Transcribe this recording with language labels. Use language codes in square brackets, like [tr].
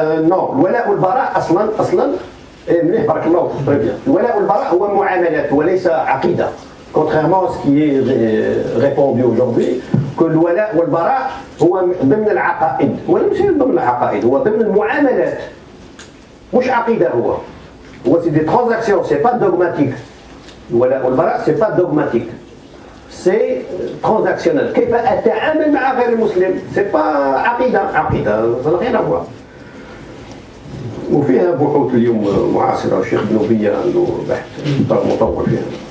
[fr] Non, [ar] الولاء والبراء أصلا مليح بارك الله فيك [fr] très bien. [ar] الولاء والبراء هو معاملات وليس عقيدة. [fr] Contrairement à ce qui est répandu aujourd'hui, que [ar] الولاء والبراء هو ضمن العقائد، ولا مش ضمن العقائد، هو ضمن المعاملات. مش عقيدة هو [fr] c'est des transactions, c'est pas dogmatique. [ar] الولاء والبراء [fr] c'est pas dogmatique. C'est transactionnel. [ar] كيف أتعامل مع غير المسلم؟ [fr] c'est pas [ar] عقيدة، [fr] ça n'a rien à voir. [ar] وفيها بحوث اليوم معاصرة، الشيخ بنوبية عنده بحث مطول فيها.